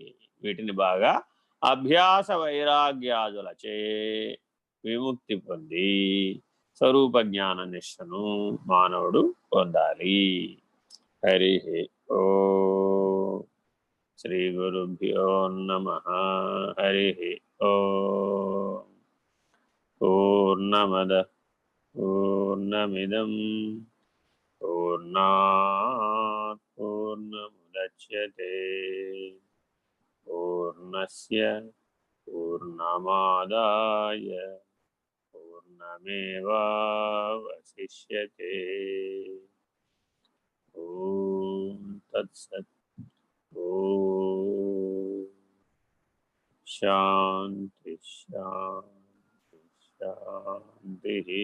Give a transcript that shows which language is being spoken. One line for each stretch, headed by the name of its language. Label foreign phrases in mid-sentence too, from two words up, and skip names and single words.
Telugu: వీటిని బాగా అభ్యాస వైరాగ్యాదులచే విముక్తి పొంది స్వరూప జ్ఞాన నిష్ఠను మానవుడు పొందాలి.
Sanskrit: హరి ఓ శ్రీ గురుభ్యో నమః. హరి ఓ పూర్ణమద పూర్ణమిదం పూర్ణాత్ పూర్ణముదచ్యతే పూర్ణస్య పూర్ణమాదాయ పూర్ణమేవావశిష్యతే. ఓం తత్సత్. ఓం శాంతి శాంతి శాంతి.